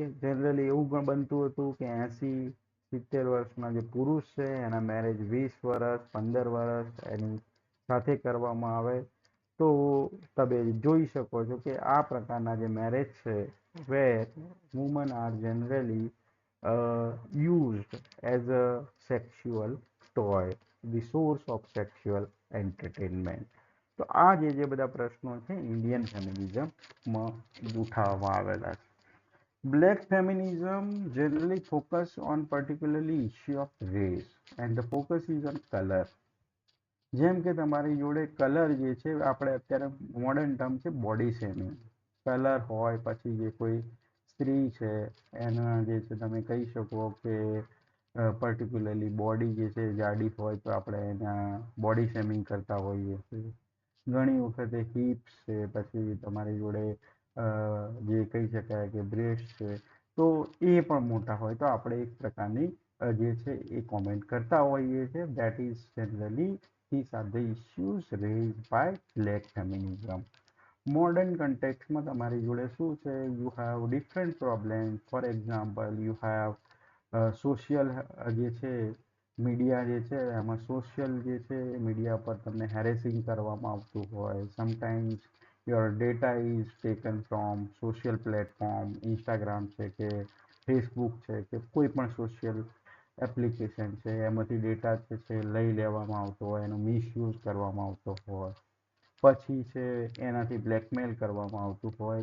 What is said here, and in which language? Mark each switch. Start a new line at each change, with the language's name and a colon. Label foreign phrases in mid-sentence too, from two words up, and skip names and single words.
Gujarati: જનરલી એવું પણ બનતું હતું કે 80-70 વર્ષના જે પુરુષ છે એના મેરેજ 20 વર્ષ, 15 વર્ષ એની સાથે કરવામાં આવે. તો તમે જોઈ શકો છો કે આ પ્રકારના જે મેરેજ છે
English: where women are generally used as a sexual toy, the source of sexual entertainment.
Gujarati: તો આ જે બધા પ્રશ્નો છે
English: Indian feminism
Gujarati: ઉઠાવવામાં આવેલા છે.
English: black feminism generally focus on particularly issue of race and the focus is on color.
Gujarati: જેમ કે તમારી જોડે કલર જે છે આપણે અત્યારે
English: modern term
Gujarati: છે
English: body shaming.
Gujarati: કલર હોય પછી જે કોઈ સ્ત્રી છે એના જે છે તમે કહી શકો કે પર્ટિક્યુલરલી બોડી જે છે જાડી હોય તો આપણે એના
English: body shaming
Gujarati: કરતા હોઈએ છીએ. ઘણી વખતે હિપ્સ છે, પછી તમારી જોડે જે કહી શકાય કે બ્રેસ્ટ છે, તો એ પણ મોટા હોય તો આપણે એક પ્રકારની જે છે એ કોમેન્ટ કરતા હોઈએ છીએ.
English: that is generally these are the issues raised by black feminism. modern context
Gujarati: તમારી જોડે શું છે,
English: you have different problem. for example you have social
Gujarati: જે છે મીડિયા જે છે એમાં સોશિયલ જે છે મીડિયા પર તમને હેરેસિંગ કરવામાં આવતું હોય.
English: sometimes your data is taken from social platform,
Gujarati: ઇન્સ્ટાગ્રામ છે કે ફેસબુક છે કે કોઈ પણ
English: social application
Gujarati: છે, એમાંથી ડેટા જે છે લઈ લેવામાં આવતો હોય, એનો મિસયુઝ કરવામાં આવતો હોય, પછી છે એનાથી બ્લેકમેલ કરવામાં આવતું હોય.